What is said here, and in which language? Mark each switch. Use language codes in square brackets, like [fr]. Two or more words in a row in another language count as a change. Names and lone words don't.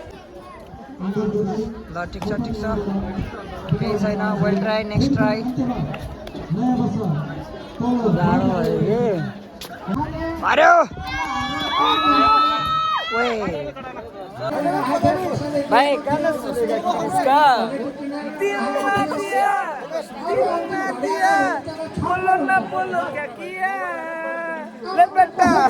[ne] ल ठिक छ केही छैन। [en] Well try next try. [ne] गाह्रो भयो भाइ गाना सुनेको [hi] इसका बोलो ना बोलो क्या किया ले बेटा